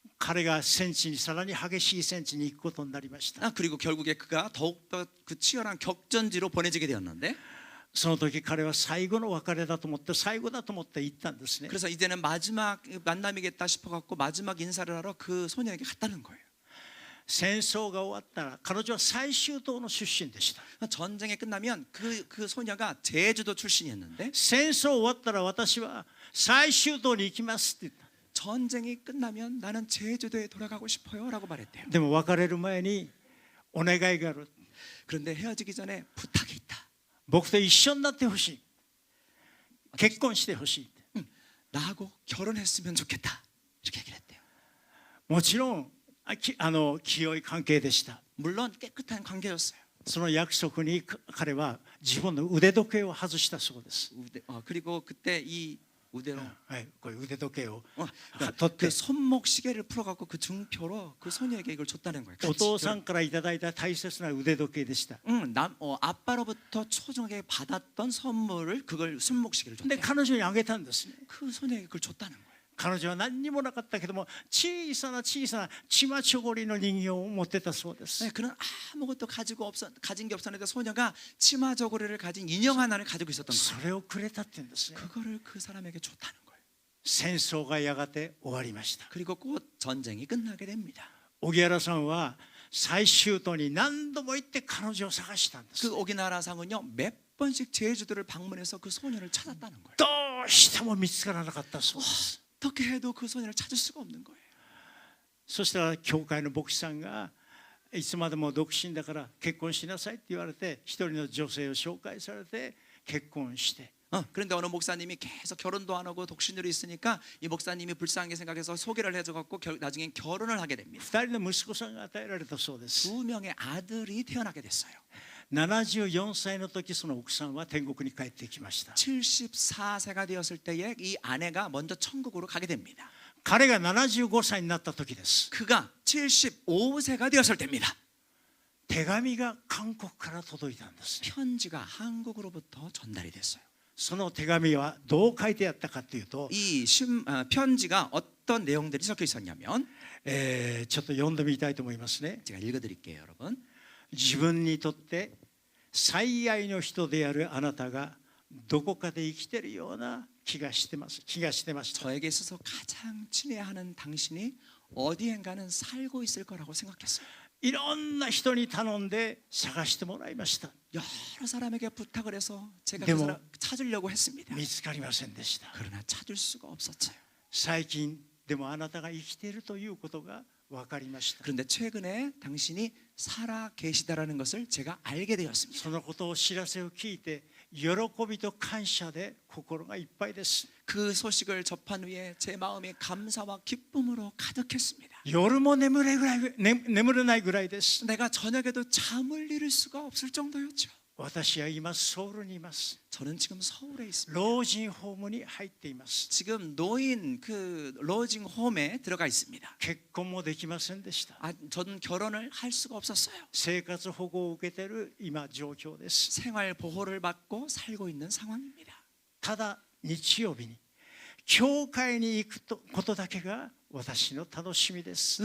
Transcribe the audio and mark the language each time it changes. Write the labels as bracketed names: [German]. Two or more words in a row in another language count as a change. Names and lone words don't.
[Japanese] 彼が戦地にさらに激しい戦地に行くことになりました。 [Korean] 그리고 결국에 그가 더욱더 그 치열한 격전지로 보내지게 되었는데 [Japanese] その時彼は最後の別れだと思って最後だと思って行ったんですね。 [Korean] 그래서 이제는 마지막 만남이겠다 싶어갖고 마지막 인사를 하러 그 소녀에게 갔다는 거예요. [Japanese] 戦争が終わったら彼女は最終島の出身でした。 [Korean] 전쟁이 끝나면 그 소녀가 제주도 출신이었는데 [Japanese] 戦争終わったら私は最終島に行きますって言った。 [Korean] 전쟁이 끝나면 나는 제주도에 돌아가고 싶어요라고 말했대요. [Japanese] でも別れる前にお願いがある。 [Korean] 그런데 헤어지기 전에 부탁이 있다. [Japanese] 僕と一緒になってほしい。結婚してほしい。 [Korean] 나하고 결혼했으면 좋겠다. 이렇게 얘기를 했대요. [Japanese] もちろん清い関係でした。 [Korean] 물론 깨끗한 관계였어요. [Japanese] その約束に彼は自分の腕時計を外したそうです。 [Korean] 그리고 그때 이 우대로 [Japanese] はい、こういう腕時計を [Korean] 그 손목 시계를 풀어갖고 그 증표로 그 소녀에게 이걸 줬다는 거예요. [Japanese] お父さんからいただいた大切な腕時計でした。 [Korean] 아빠로부터 소중하게 받았던 선물을 그걸 손목 시계를 [Japanese] で [Korean] 줬대요. [Japanese] 彼女にあげたんですね。 [Korean] 그 소녀에게 그걸 줬다는 거예요. [Japanese] 彼女は何にもなかったけども小さなチマチョゴリの人形を持ってたそうです。 [Korean] 그는 아무것도 가진 게 없었는데 소녀가 치마 저고리를 가진 인형 하나를 가지고 있었던 [Japanese] そ [Korean] 거예요. [Japanese] れをくれたって言うんですね。 [Korean] 그거를 그 사람에게 줬다는 거예요. [Japanese] 戦争がやがて終わりました。 [Korean] 그리고 곧 전쟁이 끝나게 됩니다. [Japanese] 荻原さんは最終島に何度も行って彼女を探したんです。 [Korean] 그 오기나라상은요 몇 번씩 제주도를 방문해서 그 소녀를 찾았다는 거예요. [Japanese] どうしても見つからなかったそうです。 [Korean] 어떻게 해도 그 소녀를 찾을 수가 없는 거예요. [Japanese] そしたら教会の牧師さんがいつまでも独身だから結婚しなさいって言われて一人の女性を紹介されて結婚して [Korean] 그런데 어느 목사님이 계속 결혼도 안 하고 독신으로 있으니까 이 목사님이 불쌍하게 생각해서 소개를 해줘갖고 나중엔 결혼을 하게 됩니다. [Japanese] 二人の息子さんが与えられたそうです。 [Korean] 두 명의 아들이 태어나게 됐어요. [Japanese] 74 歳の時その奥さんは天国に帰ってきました。 [Korean] 74세가 되었을 때에 이 아내가 먼저 천국으로 가게 됩니다. [Japanese] 彼が75歳になった時です。 [Korean] 그가 75세가 되었을 때입니다. [Japanese] 手紙が韓国から届いたんです。 [Korean] 편지가 한국으로부터 전달이 됐어요. [Japanese] その手紙はどう書いてあったかというと [Korean] 이 편지가 어떤 내용들이 적혀 있었냐면 [Japanese] ちょっと読んでみたいと思いますね。 [Korean] 제가 읽어드릴게요, 여러분. [Japanese] 自分にとって最愛の人であるあなたがどこかで生きているような気がしてました。 [Korean] 저에게 있어서 가장 친애하는 당신이 어디엔가는 살고 있을 거라고 생각했어요. [Japanese] いろんな人に頼んで探してもらいました。 [Korean] 여러 사람에게 부탁을 해서 제가 네, 그 뭐, 사람 찾으려고 했습니다. [Japanese] 見つかりませんでした。 [Korean] 그러나 찾을 수가 없었어요. [Japanese] 最近でもあなたが生きているということが分かりました。 [Korean] 그런데 최근에 당신이 살아 계시다라는 것을 제가 알게 되었습니다. [Japanese] そのことを知らせを聞いて喜びと感謝で心がいっぱいです。 [Korean] 그 소식을 접한 후에 제 마음이 감사와 기쁨으로 가득했습니다. [Japanese] 夜も眠れないぐらいです。 [Korean] 내가 저녁에도 잠을 이룰 수가 없을 정도였죠. [Japanese] 私は今ソウルにいます。 [Korean] 저는 지금 서울에 있습니다. [Japanese] 老人ホームに入っています。 [Korean] 지금 노인 그 로징 홈에 들어가 있습니다. [Japanese] 結婚もできませんでした。 [Korean] 저는 결혼을 할 수가 없었어요. [Japanese] 生活保護を受けている今状況です。 [Korean] 생활 보호를 받고 살고 있는 상황입니다. [Japanese] ただ日曜日に教会に行くことだけが私の楽しみです。